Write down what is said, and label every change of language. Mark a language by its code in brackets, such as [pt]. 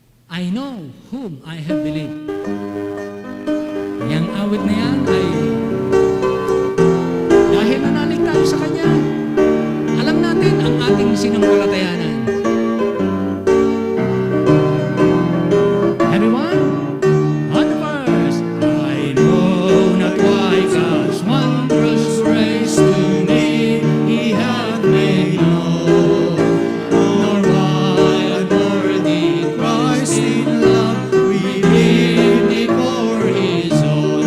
[en] I know whom I have believed. [tl] Yang awit na yan ay dahil nanalig tayo sa Kanya, alam natin ang ating sinampalatayanan. [en] Everyone, on the verse, I know not why God's wondrous grace to me He hath made known, nor why unworthy Christ in love redeemed me for His own.